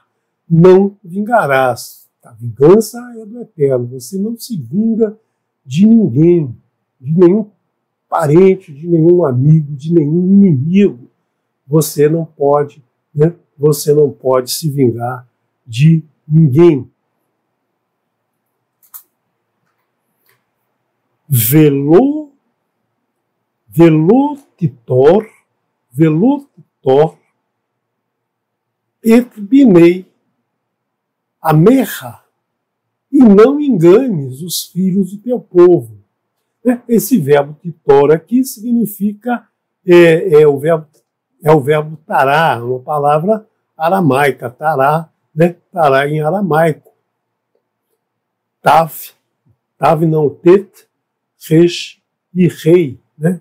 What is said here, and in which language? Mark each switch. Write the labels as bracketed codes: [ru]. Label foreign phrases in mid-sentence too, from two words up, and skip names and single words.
[pt] Não vingarás. A vingança é do Eterno. Você não se vinga de ninguém, de nenhum parente, de nenhum amigo, de nenhum inimigo. Você não pode, né? Você não pode se vingar de ninguém. [he] ולא תתור את בני עמך, [pt] e não enganes os filhos do teu povo. né? Esse verbo titor aqui significa, o verbo tará, uma palavra aramaica, tará, né? Tará em aramaico. Tav não tet, resh e rei, né?